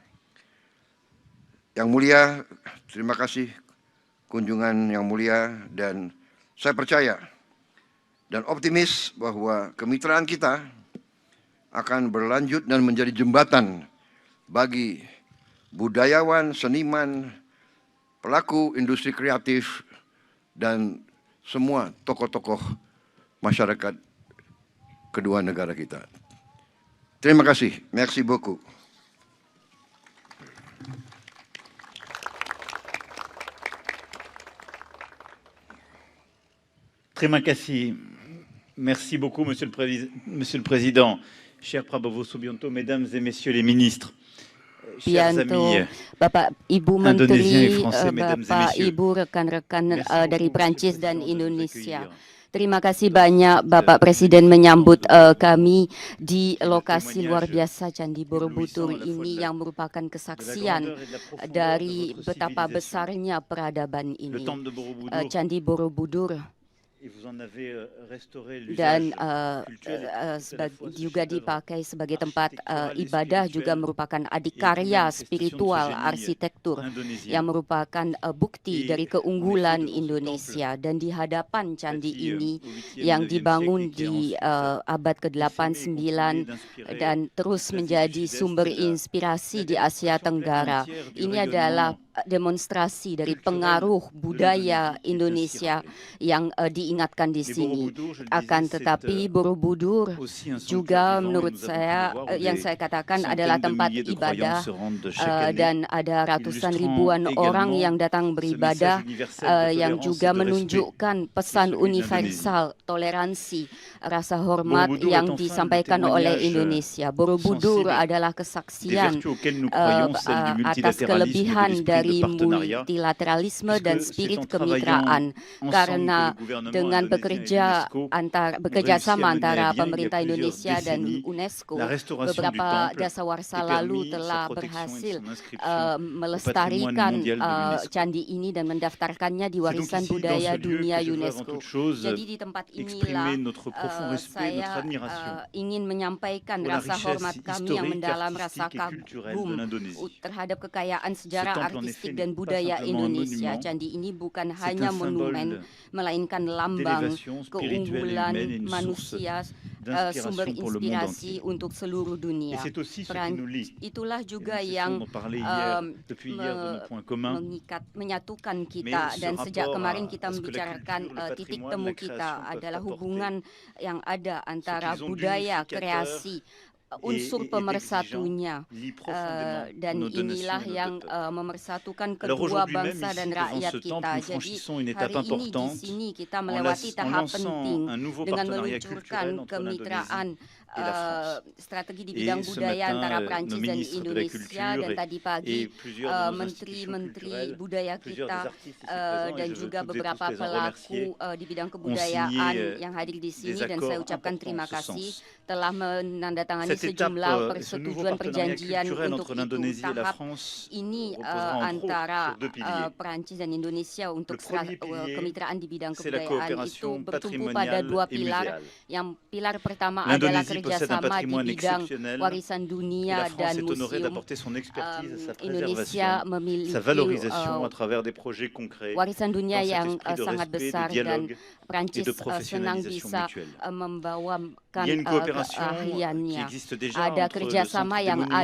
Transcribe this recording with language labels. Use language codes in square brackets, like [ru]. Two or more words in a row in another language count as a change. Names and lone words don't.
[id] Yang mulia, terima kasih kunjungan yang mulia, dan saya percaya dan optimis bahwa kemitraan kita akan berlanjut dan menjadi jembatan bagi budayawan, seniman, pelaku industri kreatif, dan semua tokoh-tokoh masyarakat kedua negara kita. Terima kasih. [fr] Merci beaucoup. [id] Terima kasih. [fr] Merci beaucoup, Monsieur le Président. Cher Prabowo Subianto, Mesdames et Messieurs les ministres, chers amis [id] Bapak Ibu [fr] Indonésiens et [id] Menteri, [fr] Français, Mesdames et [id] Bapak [fr] Messieurs. [id] Ibu rekan-rekan [fr] Merci [id] dari [fr] beaucoup, [id] Prancis [fr] Monsieur le [id] dan [fr] Président, de nous [id] Indonesia. accueillir. Terima kasih banyak Bapak Presiden menyambut kami di lokasi luar biasa Candi Borobudur ini yang merupakan kesaksian dari betapa besarnya peradaban ini. Candi Borobudur [fr] Et vous en avez restauré [id] dan [fr] l'usage cultuel et tout à la fois ce [id] juga [fr] chef-d'œuvre [id] dipakai sebagai tempat [fr] architectural et [id] ibadah juga [fr] spirituel [id] merupakan [fr] et une [id] adikarya [fr] manifestation de ce [id] spiritual [fr] génie [id] arsitektur [fr] indonésien. [id] yang merupakan bukti [fr] Et [id] dari [fr] en effet, [id] keunggulan [fr] devant ce [id] Indonesia, dan di hadapan candi [fr] bâti [id] ini [fr] au 8e, [id] yang [fr] 9e [id] dibangun [fr] siècle et qui a [id] di [fr] ensuite [id] abad ke-8, [fr] essaimé et [id] 9 [fr] continué d'inspirer [id] dan terus [fr] l'Asie du [id] menjadi [fr] Sud-Est [id] sumber [fr] et la [id] inspirasi di [fr] démonstration [id] Asia [fr] pleine et [id] Tenggara. [fr] entière du [id] Ini adalah [fr] rayonnement [id] demonstrasi dari [fr] culturel [id] pengaruh [fr] de [id] budaya [fr] l'Indonésie qui est ainsi [id] Indonesia [fr] rappelé. [id] yang diingatkan di [fr] Mais [id] sini. [fr] Borobudur, je le [id] Akan [fr] disais, [id] tetapi [fr] c'est [id] Borobudur [fr] aussi un sanctuaire [id] juga [fr] vivant et [id] menurut [fr] nous avons pu [id] saya [fr] le voir où [id] yang [fr] des [id] saya katakan adalah [fr] centaines de [id] tempat [fr] milliers de [id] ibadah, [fr] croyants se rendent chaque année, [id] dan ada ratusan [fr] illustrant [id] ribuan orang [fr] également [id] yang datang [fr] ce [id] beribadah, [fr] message universel de [id] yang [fr] tolérance [id] juga [fr] et de respect [id] menunjukkan [fr] qui est [id] pesan [fr] celui de l'Indonésie. [id] universal toleransi, rasa hormat [fr] Borobudur est [id] yang [fr] enfin le [id] disampaikan oleh [fr] témoignage [id] Indonesia. Borobudur [fr] sensible [id] adalah [fr] des [id] kesaksian [fr] vertus auxquelles nous croyons, celles du [id] atas [fr] multilatéralisme et de [id] kelebihan [fr] l'esprit de [id] dari [fr] partenariat, [id] multilateralisme dan [fr] puisque c'est [id] spirit [fr] en travaillant [id] kemitraan, [fr] ensemble [id] karena [fr] que le gouvernement [id] dengan [fr] indonésien et l'UNESCO [id] bekerja [fr] ont réussi à [id] sama [fr] mener à [id] antara [fr] bien, il y a [id] pemerintah [fr] plusieurs [id] Indonesia dan [fr] décennies, [id] UNESCO, [fr] la restauration du [id] beberapa [fr] temple [id] dasawarsa [fr] et [id] lalu [fr] permis sa [id] telah [fr] protection et [id] berhasil [fr] son inscription au patrimoine [id] melestarikan [fr] mondial de l'UNESCO. [id] candi ini dan mendaftarkannya di [fr] C'est donc [id] warisan [fr] ici, dans [id] budaya [fr] ce lieu, [id] dunia [fr] que je veux avant [id] UNESCO. [fr] toute chose [id] Jadi di tempat inilah [fr] exprimer notre profond respect, notre [id] saya [fr] admiration [id] ingin menyampaikan [fr] pour la [id] rasa hormat [fr] richesse [id] kami yang [fr] historique, [id] mendalam, rasa [fr] artistique et culturelle [id] kagum [fr] de l'Indonésie. [id] terhadap kekayaan sejarah [fr] temple, en [id] artistik [fr] effet, [id] dan [fr] n'est pas [id] budaya [fr] simplement un [id] Indonesia. [fr] monument, [id] Candi ini bukan [fr] c'est [id] hanya [fr] un symbole [id] monumen, melainkan lambang [fr] d'élévation spirituelle et [id] keunggulan [fr] humaine et une source [id] manusia, sumber [fr] d'inspiration pour le monde [id] inspirasi [fr] entier. [id] untuk seluruh [fr] Et [id] dunia. [fr] c'est aussi ce qui nous lie. [id] Itulah [fr] Et [id] juga [fr] nous [id] yang [fr] cessons d'en parler hier, depuis hier de nos points communs. [id] menyatukan [fr] Mais [id] kita, [fr] ce [id] dan sejak [fr] rapport [id] kemarin [fr] à [id] kita [fr] ce que la [id] membicarakan [fr] culture, le [id] titik [fr] patrimoine, [id] temu [fr] la [id] kita [fr] création peuvent [id] adalah [fr] apporter. [id] hubungan yang ada antara [fr] qu'ils ont [id] budaya, [fr] d'unificateur [id] kreasi, unsur [fr] et [id] pemersatunya, [fr] lie profondément [id] dan [fr] nos deux [id] inilah [fr] nations et nos [id] yang [fr] deux peuples. [id] memersatukan [fr] Alors [id] kedua [fr] aujourd'hui même, [id] bangsa [fr] ici, [id] dan [fr] devant [id] rakyat [fr] ce [id] kita. [fr] temple, nous [id] Jadi [fr] franchissons une [id] hari [fr] étape [id] ini di [fr] importante [id] sini kita [fr] en [id] melewati tahap [fr] lançant [id] penting [fr] un nouveau [id] dengan [fr] partenariat [id] meluncurkan [fr] culturel entre [id] kemitraan [fr] l'Indonésie et la France. [id] strategi di [fr] Et [id] bidang [fr] ce [id] budaya [fr] matin, [id] antara [fr] nos [id] Prancis dan [fr] ministres de la [id] Indonesia, [fr] Culture [id] dan tadi pagi [fr] et plusieurs de nos [id] menteri-menteri [fr] institutions [id] budaya [fr] plusieurs [id] kita [fr] des artistes ici présents, et [id] dan [fr] je veux [id] juga [fr] toutes et [id] beberapa [fr] tous les en [id] pelaku [fr] remercier, [id] di bidang [fr] signé, [id] kebudayaan yang hadir di sini, [fr] des [id] dan saya [fr] accords [id] ucapkan [fr] importants [id] terima [fr] en ce [id] kasih [fr] sens. [id] telah menandatangani [fr] Cette étape, [id] sejumlah [fr] ce nouveau [id] persetujuan [fr] partenariat [id] perjanjian [fr] culturel [id] untuk [fr] entre [id] itu. [fr] l'Indonésie et la [id] Tahap [fr] France [id] ini [fr] reposera entre autres [id] antara [fr] sur deux piliers. [id] Perancis dan Indonesia untuk [fr] Le premier pilier, [id] kemitraan di bidang [fr] c'est la [id] kebudayaan itu [fr] coopération [id] bertumpu pada [fr] patrimoniale [id] dua [fr] et [id] pilar. [fr] muséale. [id] Yang pilar pertama adalah [fr] L'Indonésie possède un [id] kerjasama di [fr] patrimoine [id] bidang [fr] exceptionnel [id] warisan [fr] et [id] dunia [fr] la [id] dan [fr] France est honorée [id] museum. [fr] d'apporter son expertise à sa [id] Indonesia [fr] préservation, [id] memiliki [fr] sa valorisation à travers des projets concrets [id] warisan dunia [fr] dans cet [id] yang [fr] esprit de [id] sangat [fr] respect, [id] besar, [fr] de [id] dan [fr] dialogue [id] Prancis [fr] et de [id] senang [fr] professionnalisation [id] bisa [fr] mutuelle. [id] membawakan [fr] Il y a une coopération qui [id] keahliannya. [fr] existe déjà [id] Ada [fr] entre le [id] kerjasama [fr] Centre des [id] yang [fr] Monuments